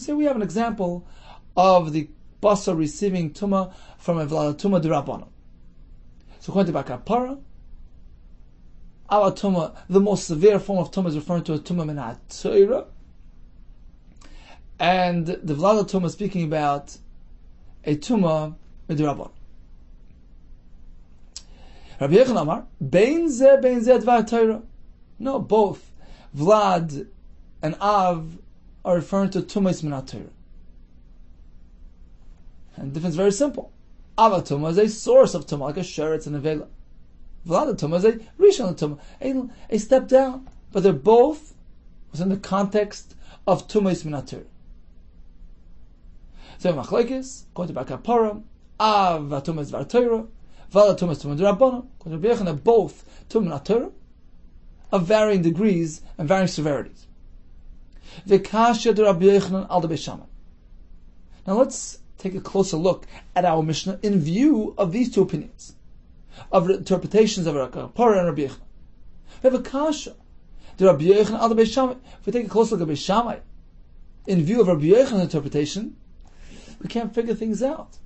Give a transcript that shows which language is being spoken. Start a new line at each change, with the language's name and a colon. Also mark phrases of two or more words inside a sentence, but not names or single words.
English: So we have an example of the basar receiving tumah from a
Hebrew: ולד טומאה דרבנן.
English: So according to Bakapara, our tumah, the most severe form of tumah is referring to a
Hebrew: טומאה מן התורה,
English: and the
Hebrew: ולד טומאה
English: is speaking about a
Hebrew: טומאה דרבנן. רבי יהודה אמר, בין זה דבר תורה.
English: No, both vlad and av are referring to
Hebrew: טומאות מן התורה.
English: And the difference is very simple.
Hebrew: אב טומאה
English: is a source of tumah, like a sheretz and a vela.
Hebrew: ולד טומאה
English: is a
Hebrew: ראשון טומאה,
English: a step down. But they're both within the context of
Hebrew: טומאה מן התורה.
English: So machlekes, according to Bakapara,
Hebrew: אב טומאה
English: is
Hebrew: דבר תורה, ולד טומאה is טומאה דרבנן.
English: According to Rabbi Yehuda, both
Hebrew: טומאה מן התורה
English: of varying degrees and varying severities.
Hebrew: וקשיא דרבי יהודה על דבית שמאי.
English: Now let's take a closer look at our Mishnah in view of these two opinions, of the interpretations of Rabbi Kapara and Rabbi Yehuda. We have a kasha, the Rabbi Yehuda al Beis Shammai. If we take a closer look at Beis Shammai, in view of Rabbi Yehuda's interpretation, we can't figure things out.